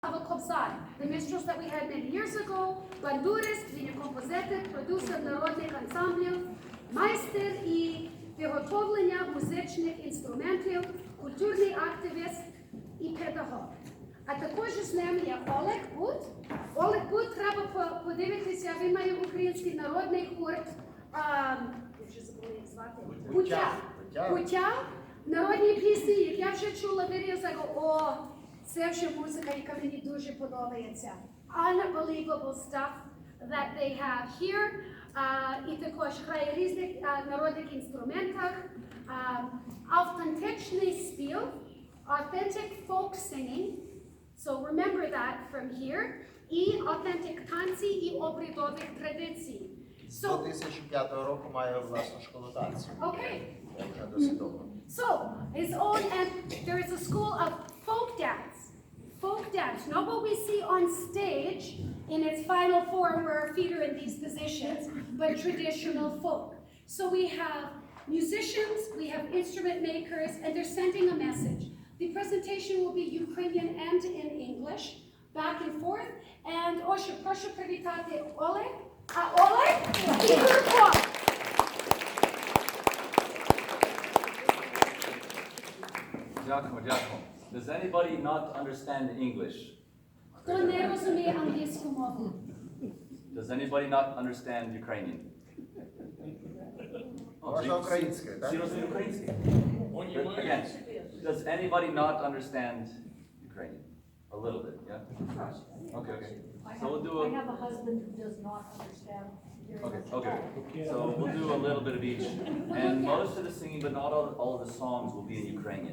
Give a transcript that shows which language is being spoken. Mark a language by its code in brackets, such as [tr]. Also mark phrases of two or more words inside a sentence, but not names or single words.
[en] Kobzar, the minstrels that we had many years ago, [uk] бандурист, він є композитор, продюсер народних ансамблів, майстер і виготовлення музичних інструментів, культурний активіст і педагог. А також з ним є Олег Бут. Олег Бут, треба подивитися, він має український народний гурт, я вже забула, як звати, Пуття. Народні пісні, як я вже чула, вирізала, це вже музика, яка мені дуже подобається. [en] Unbelievable stuff that they have here. [uk] І також грає різних народних інструментах. Автентичний спів, [en] authentic folk singing. So remember that from here. [uk] І authentic танці і обрядових традицій. З 2005 року має власну школу танців. [en] Okay. [uk] Я вже досить довго. [en] So, his own, and there is a school of folk dance. Folk dance, not what we see on stage in its final form where our feet are in these positions, but traditional folk. So we have musicians, we have instrument makers, and they're sending a message. The presentation will be Ukrainian and in English, back and forth. And Osha, [uk] proszę привітати Oleg. Oleg, і Юрко. Giacomo. [en] Does anybody not understand English? [uk] Хто не розуміє англійську мову? [en] Does anybody not understand Ukrainian? [uk] Можна українською, так? Всі розуміють українською? [en] Again, does anybody not understand Ukrainian? A little bit, yeah? Okay. So we'll do I have a husband who does not understand. Okay. So we'll do a little bit of each. And most of the singing, but not all of the songs will be in Ukrainian.